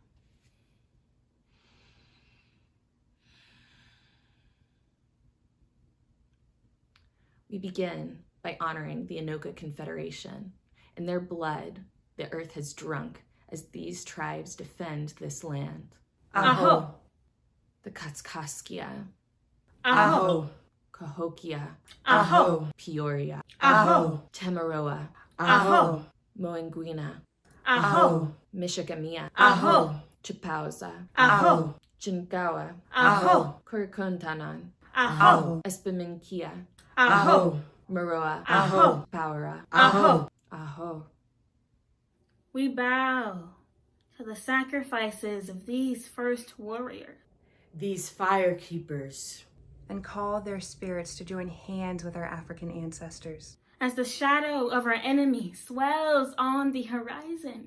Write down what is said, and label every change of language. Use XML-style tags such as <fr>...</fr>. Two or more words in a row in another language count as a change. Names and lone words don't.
<en>We begin by honoring the Anoka Confederation. In their blood, the earth has drunk as these tribes defend this land. Aho. The Katskaskia, Aho. Cahokia, Aho. Peoria, Aho. Tamaroa, Aho. Moanguina, Aho. Mishigamia, Aho. Chipausa, Aho. Chinkawa, Aho. Kurkuntanan, Aho. Espiminkia, Aho. Maroa, Aho. Paura, Aho. Aho. We bow to the sacrifices of these first warriors. These fire keepers. And call their spirits to join hands with our African ancestors. As the shadow of our enemy swells on the horizon.</en>